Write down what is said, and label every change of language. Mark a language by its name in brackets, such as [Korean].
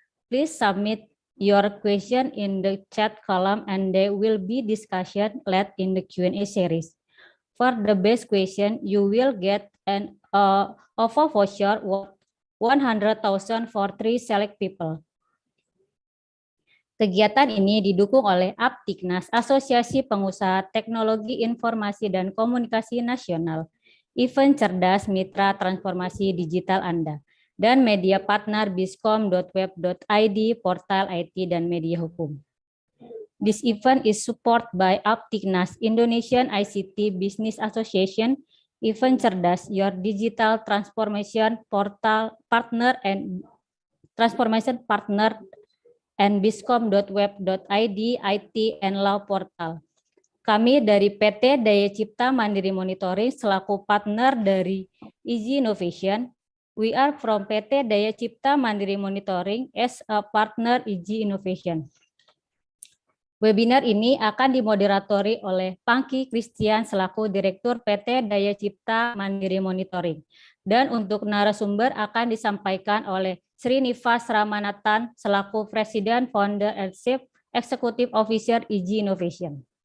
[English] Please submit your question in the chat column and there will be discussion led in the Q&A series. For the best question, you will get an OPPO voucher worth 100,000 for 3 select people. [Indonesian] Kegiatan ini didukung oleh Aptiknas, Asosiasi Pengusaha Teknologi Informasi dan Komunikasi Nasional, Event Cerdas Mitra Transformasi Digital Anda, dan media partner biskom.web.id, portal IT dan media hukum. [English] This event is supported by Aptiknas, Indonesian ICT Business Association, Event Cerdas, your digital transformation portal partner and transformation partner, and biskom.web.id, IT and Law Portal. [Indonesian] Kami dari PT Daya Cipta Mandiri Monitoring selaku partner dari EGInnovation. [English] We are from PT Daya Cipta Mandiri Monitoring as a partner EGInnovation. [Indonesian] Webinar ini akan dimoderatori oleh Pangki Christian selaku Direktur PT Daya Cipta Mandiri Monitoring. Dan untuk narasumber akan disampaikan oleh Srinivas Ramanathan selaku Presiden, [English] Founder, and Chief Executive Officer [Indonesian] EGInnovation.